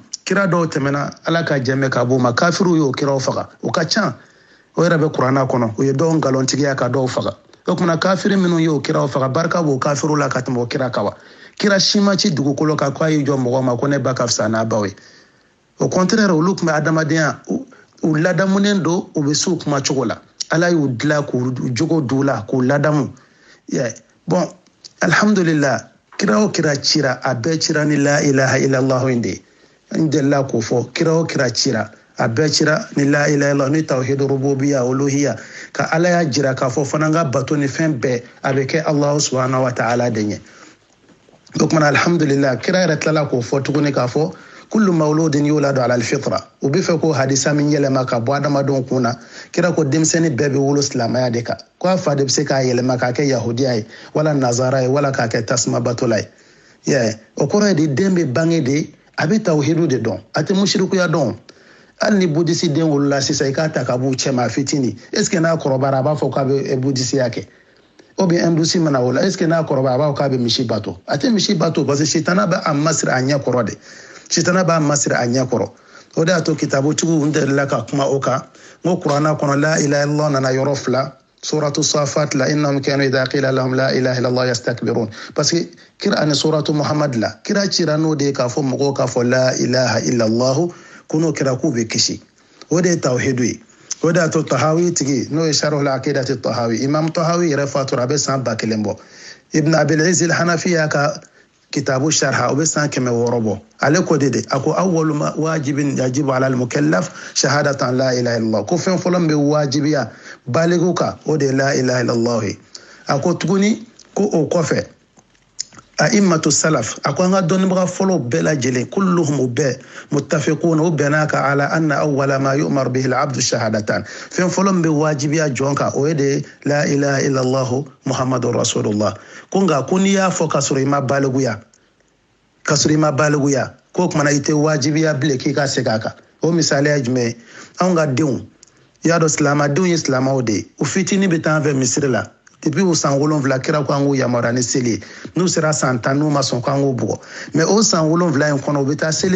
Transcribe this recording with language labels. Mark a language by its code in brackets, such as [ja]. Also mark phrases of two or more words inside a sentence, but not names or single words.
[bm] kira dɔw tɛmɛna ala ka jɛmɛ ka b'u ma kafiru y'o kiraw faga o ka can o yɛrɛ bɛ kuranna kɔnɔ o ye dɔw nkalontigiya ka dɔw faga o kumana kafiri minnu y'o kiraw faga barika b'o kafiru la ka tɛmɛ o kira kan wa kira si ma ci dugukolo kan k'a y'i jɔ mɔgɔ ma ko ne ba ka fisa n'a baw ye [fr] au contraire [bm] olu tun bɛ adamadenya u ladamunen don u bɛ s'u kuma cogo la ala y'u dilan k'u jogo d'u la k'u ladamu bon alhamdulillah kira o kira cira a bɛɛ cira ni [ar] لا إله إلا الله [bm] in de ye n delila k'o fɔ kira o kira cira a bɛɛ cira ni [ar] لا إله إلا الله [bm] ni [ar] توحيد ربوبية ألوهية [bm] ka ala y'a jira k'a fɔ fana ka bato ni fɛn bɛɛ a bɛ kɛ [ar] الله سبحانه وتعالى [bm] de ɲɛ o kumana alhamdulillah kira yɛrɛ tilala k'o fɔ tuguni k'a fɔ [ar] كل مولود يولد على الفطرة [bm] u bɛ fɛ ko hadisa min yɛlɛma ka bɔ adamadenw kun na kira ko denmisɛnnin bɛɛ bɛ wolo silamɛya de kan ko a fa de bɛ se k'a yɛlɛma k'a kɛ yahudiya ye wala nazara ye wala k'a kɛ tasuma batola ye o kɔrɔ ye de den bɛ bange de a bɛ tawhidu de dɔn a tɛ musirikuya dɔn hali ni budisi den wolola sisan i k'a ta ka b'u cɛ ma fitinin [fr] est ce que [bm] n'a kɔrɔbayara a b'a fɔ k'a bɛ budisiya kɛ [fr] ou bien [bm] hindusi mana o la [fr] est ce que [bm] n'a kɔrɔbayara a b'a fɔ k'a bɛ misi bato a tɛ misi bato [fr] parce que [bm] sitana bɛ a masiri a ɲɛ kɔrɔ de sitana b'a masiri a ɲɛ kɔrɔ o de y'a to kitabutigiw n delila ka kuma o kan n ko kuranna kɔnɔ [ar] لا إله إلا الله [bm] nana yɔrɔ 2 [ar] سورة الصافات [bm] la [ar] إنهم كانوا إذا قيل لهم لا إله إلا الله يستكبرون [fr] parce que [bm] kira ani [ar] سورة محمد [bm] la kira cira n'o de ye k'a fɔ mɔgɔw k'a fɔ [ar] لا إله إلا الله [bm] ko n'o kɛra k'u bɛ kisi o de ye tawhidu ye o de y'a to tahawi tigi n'o ye [ar] شرح العقيدة الطحاوي [bm] imam tahawi yɛrɛ fatura a bɛ san 1000 bɔ ibn abil izz al-hanafi y'a ka kitabu sharha o bɛ san 600 bɔ ale ko de ako [ar] أول واجب يجب على المكلف شهادة لا إله إلا الله [bm] ko fɛn fɔlɔ min bɛ wajibiya baligu kan o de [ar] لا إله إلا الله [bm] ako tuguni ko o kɔfɛ [ar] أئمة السلف [bm] ako an ka dɔnnibaga fɔlɔ bɛɛ lajɛlen kulluhum u bɛɛ muttafiquna u bɛnna kan [ar] على أن أول ما يؤمر به العبد شهادة [bm] fɛn fɔlɔ min bɛ wajibiya jɔn kan o ye de [ar] لا إله إلا الله محمد رسول الله [bm] ko nka ko n'i y'a fɔ ka sɔrɔ i ma baliguya ko kumana i tɛ wajibiya bilen k'i ka segin a kan o misaliya jumɛn anw ka denw i y'a dɔn silamadenw ye silamaw de ye u fitinin bɛ taa an fɛ misiri la depuis o san 7 kira ko an k'u yamaruya ni seli ye n'u sera san 10 n'u ma sɔn k'an k'u bugɔ mais o san 7 in kɔnɔ u bɛ taa seli